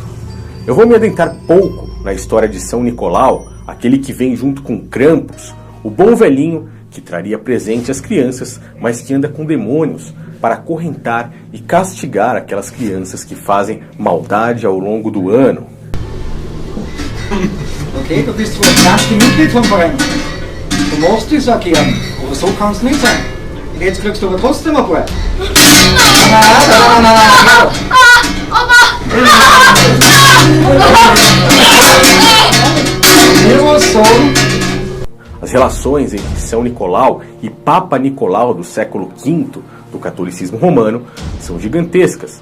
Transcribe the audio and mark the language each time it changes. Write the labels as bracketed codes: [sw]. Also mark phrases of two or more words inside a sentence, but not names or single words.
[pt] Eu vou me adentrar pouco na história de São Nicolau, aquele que vem junto com Krampus, o bom velhinho que traria presente às crianças, mas que anda com demônios para acorrentar e castigar aquelas crianças que fazem maldade ao longo do ano. [de] Okay, du bist wohl ganz Mitglied vom Verein. Du musst es agieren, aber so kann es nicht sein. Und jetzt kriegst du aber trotzdem ein paar. [pt] As relações entre São Nicolau e Papa Nicolau do século V do catolicismo romano são gigantescas.